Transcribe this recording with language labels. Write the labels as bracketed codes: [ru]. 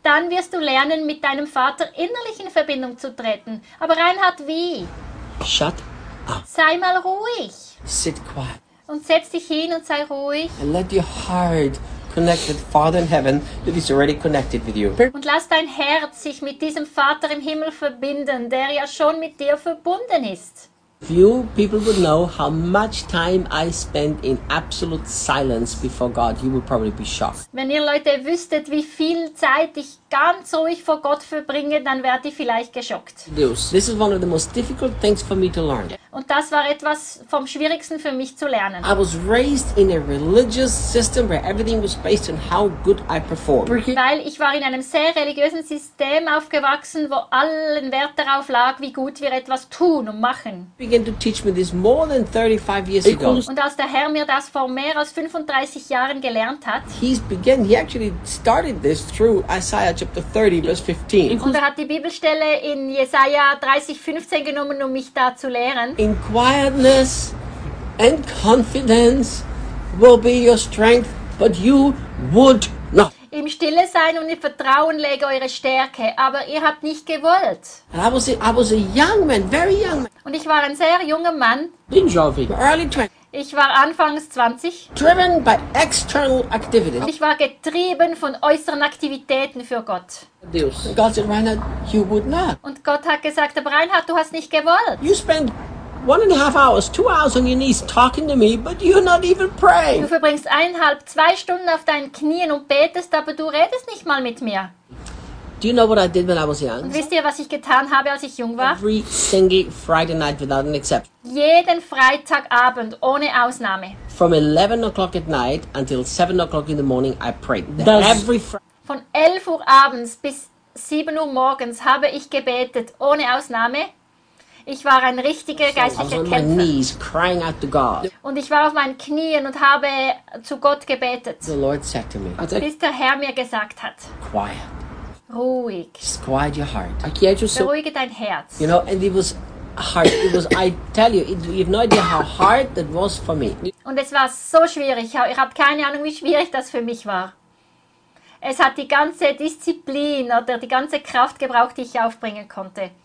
[de] Dann wirst du lernen, mit deinem Vater innerlich in Verbindung zu treten. Aber Reinhard, wie? [en] Shut up. [de] Sei mal ruhig. [en] Sit quiet. [de] Und setz dich hin und sei ruhig. [en] And let your heart connect with Father in heaven that is already connected with you. [de] Und lass dein Herz sich mit diesem Vater im Himmel verbinden, der ja schon mit dir verbunden ist. [en] Few people would know how much time I spend in absolute silence before God. You would probably be shocked. [de] Wenn ihr Leute wüsstet, wie viel Zeit ich ganz ruhig vor Gott verbringe, dann wärt ihr vielleicht geschockt. [en] This is one of the most difficult things for me to learn. [de] Und das war etwas vom Schwierigsten für mich zu lernen. [en] I was raised in a religious system where everything was based on how good I performed. [de] Weil ich war in einem sehr religiösen System aufgewachsen, wo allen Wert darauf lag, wie gut wir etwas tun und machen. [en] Began to teach me this more than 35 years ago. [de] Und als der Herr mir das vor mehr als 35 Jahren gelernt hat, [en] he actually started this through Isaiah chapter 30, verse 15. [de] Und er hat die Bibelstelle in Jesaja 30, 15 genommen, um mich da zu lehren. [en] In quietness and confidence will be your strength, but you would not. [de] Im Stille sein und im Vertrauen lege eure Stärke, aber ihr habt nicht gewollt. [en] I was a young man, very young man. [de] Und ich war ein sehr junger Mann. [en] Bin jovig. Early 20. [de] Ich war anfangs 20. [en] Driven by external activities. [de] Und ich war getrieben von äußeren Aktivitäten für Gott. Deus. [en] God said, Reinhard, you would not. [de] Und Gott hat gesagt, aber Reinhard, du hast nicht gewollt. [en] You spend 1.5 hours, 2 hours on your knees talking to me, but you're not even praying. [de] Du verbringst 1.5, 2 Stunden auf deinen Knien und betest, aber du redest nicht mal mit mir. [en] Do you know what I did when I was young? [de] Und wisst ihr, was ich getan habe, als ich jung war? [en] Every single Friday night without an exception. [de] Jeden Freitagabend ohne Ausnahme. [en] From 11 o'clock at night until 7 o'clock in the morning, I prayed. [de] Von 11 Uhr abends bis 7 Uhr morgens habe ich gebetet, ohne Ausnahme. Ich war ein richtiger geistlicher Kämpfer. [en] I was on my knees crying out to God. [de] Und ich war auf meinen Knien und habe zu Gott gebetet. [en] The Lord said to me, [de] bis der Herr mir gesagt hat. [en] Quiet. [de] Ruhig. [en] Just quiet your heart. [de] Beruhige dein Herz. [en] You know, and it was hard. It was, I tell you, you have no idea how hard that was for me. [de] Und es war so schwierig. Ich habe keine Ahnung, wie schwierig das für mich war. Es hat die ganze Disziplin oder die ganze Kraft gebraucht, die ich aufbringen konnte.